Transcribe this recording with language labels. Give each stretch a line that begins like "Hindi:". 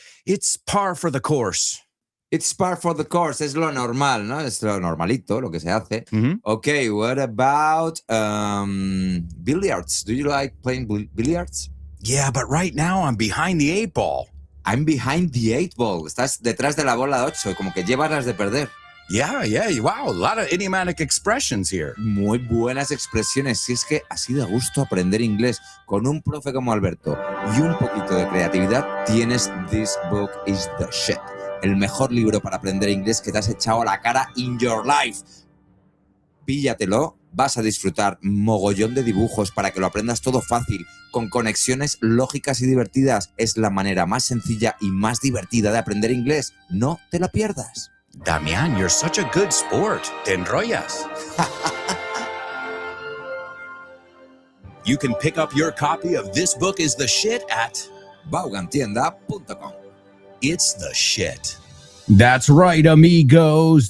English: It's par for the course. It's par for the course.
Spanish: Es lo normal, ¿no? Es lo normalito, lo que se hace. Mhm.
English: Okay, what about billiards? Do you like playing billiards? Yeah, but right now I'm behind the 8 ball. I'm behind the 8 ball.
Spanish: Estás detrás de la bola de 8, como que llevas las de perder.
English: Yeah, wow, a lot of idiomatic expressions here.
Spanish: Muy buenas expresiones. Si es que así de gusto aprender inglés con un profe como Alberto y un poquito de creatividad, tienes This Book is the Shit. El mejor libro para aprender inglés que te has echado a la cara
English: in your life.
Spanish: Píllatelo, vas a disfrutar mogollón de dibujos para que lo aprendas todo fácil, con conexiones lógicas y divertidas. Es la manera más sencilla y más divertida de aprender inglés. No te la pierdas.
English: Damián, you're such a good sport.
Spanish: Te enrollas.
English: You can pick up your copy of This Book is the Shit at Vaughantienda.com. It's the Shit. That's right, amigos.